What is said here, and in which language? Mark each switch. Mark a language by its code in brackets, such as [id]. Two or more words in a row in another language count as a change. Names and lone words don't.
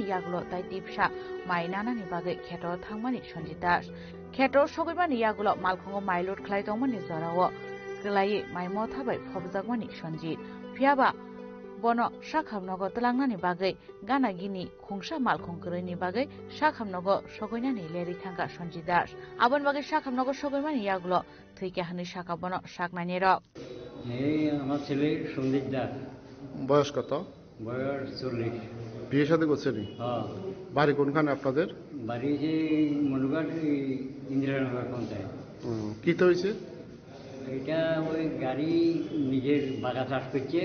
[trp] Yaglo Tai Tipsha Mai Nanani Bage Kheto Thangmani Sonjit Das Kheto Shogimani Yaglo Malkungo Mailot Khlai Tongmani Zorawo Kelai Mai Mothabai Phobjagmani Sonjit Phiaba Bono Shakhamnogo Tlangnani Bage Gana Gini Khungsa Malkhung Koroni Bage Shakhamnogo Shogoinani Leri Thanga Sonjit Das Abon Bage Shakhamnogo Shogoimani Yaglo Thike Hani Shakabono Shaknani Rok [bn] এই আমার ছেলে সন্দীপ দাস বয়স কত বয়স 40 বিয়ে শাদী করছেন হ্যাঁ বাড়ি কোনখানে আপনাদের বাড়ি যে মনুঘাট ইন্দিরানগর পঞ্চায়েত কি তো হয়েছে এটা ওই গাড়ি নিজের বাগা চাষ করছে।